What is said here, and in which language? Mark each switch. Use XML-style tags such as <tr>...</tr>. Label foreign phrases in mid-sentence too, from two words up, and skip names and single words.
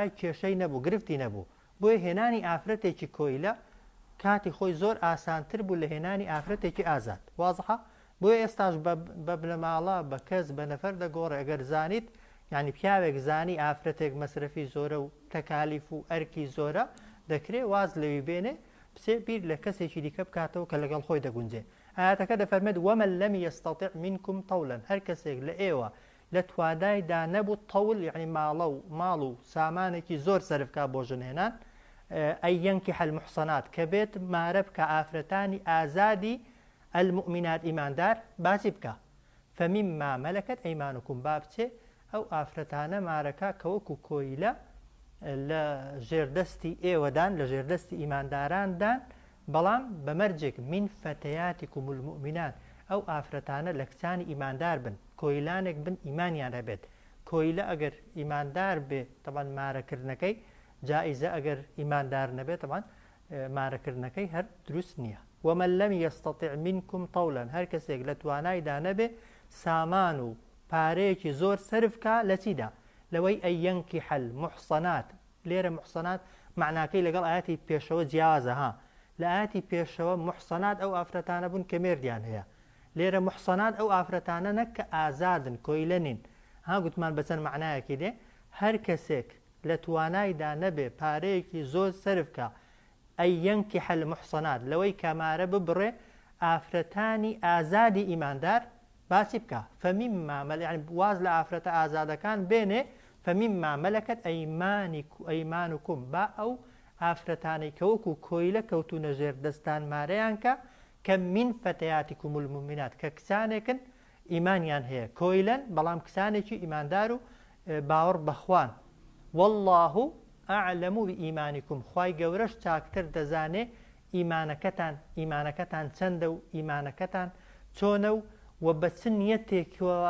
<ckb>کێشەی نەبوو گرفتی نەبوو بۆیە هێنانی ئافرەتێکی کۆیلە کاتی خۆی زۆر ئاسانتر بوو لە هێنانی ئافرەتێکی ئازاد وازحە بۆیە ئێستاش بە بنەماڵە بە کەس بە نەفەر دەگۆڕێ ئەگەر زانیت یعنی پیاوێک زانی ئافرەتێک مەسرەفی زۆرە و تەکالیف و ئەرکی زۆرە دەکرێت واز لەوی بێنێ پسێ بیر لە کەسێکی دیکە بکاتەوە کە لەگەڵ خۆی دەگونجێ ئاەتەکە دەفەرمێت</ckb> <ar>ومن لم يستطع منكم طولا</ar> <ckb>هەر کەسێک لە ئێوە لە توادایدا نەبوو طول یعنی ماڵ و سامانێکی زۆر سەرفکا بۆ ژنهێنان ئەی</ckb> <ar>ينكح المحصنات</ar> <ckb>کە بێت مارە بکە ئافرەتانی ئازادی المؤمنات ئیماندار باسی بکە</ckb> <ar>فمما ملكت أيمانكم</ar> <ckb>با بچێ ئەو ئافرەتانە مارەکە کە وەکو کۆیلە لە ژێردەستی ئێوەدان لە ژێردەستی ئیمانداران بەڵام بەمەرجێک</ckb> <ar>من فتياتكم المؤمنات</ar> <ckb>ئەو ئافرەتانە لە کچانی ئیماندار بن کۆیلانێک بن ئیمانیان هەبێت کۆیلە ئەگەر ئیماندار بێ طبعا مارەکردنەکەی جائزە ئەگەر ئیماندار نەبێت طبعا مارەکردنەکەی هەر دروست نییە</ckb> <ar>ومن لم يستطع منكم طولا</ar> <ckb>هەر کەسێک لە توانایدا نەبێ سامان و پارەیەکی زۆر سەرفکە لە چیدا لەوەی ئەی</ckb> <ar>ينكح المحصنات</ar> <ckb>لێرە محصنات معناکەی لەگەڵ ئاەتی پێشەوە جیازە ها لە ئاەتی پێشەوە محصنات ئەو ئافرەتانە بوون کە مێردیان هەیە لێرە محصنات ئەو ئافرەتانە نەک کە ئازادن کۆیلە نین ها گوتمان بەچەند معنایەکی دێ هەر کەسێک لە توانایدا نەبێ پارەیەکی زۆر سەرفکە ئەی</ckb> <ar>ينكح المحصنات</ar> <ckb>لەوەی کەمارە ببڕێ ئافرەتانی ئازادی ئیماندار باسی بکە فمما يعني واز لە ئافرەتە ئازادەکان بێنێ</ckb> <ar>فمما ملكت</ar> <ckb>أيمانكم با ئەو ئافرەتانەی کە وەکو کۆیلە کەوتونە ژێر دەستان مارەیان کە کە</ckb> <ar>من فتياتكم المؤمنات</ar> <ckb>کە کسانێکن ئیمانیان هەیە کۆیلەن بەڵام کسانێکی ئیماندار و باوەڕ بەخوان</ckb> <ar>والله أعلم بإيمانكم</ar> <ckb>خوای گەورەش چاکتر دەزانێ ئیمانەکەتان چەندە و ئیمانەکەتان چۆنە و بە چ نیەتێکەوە</ckb>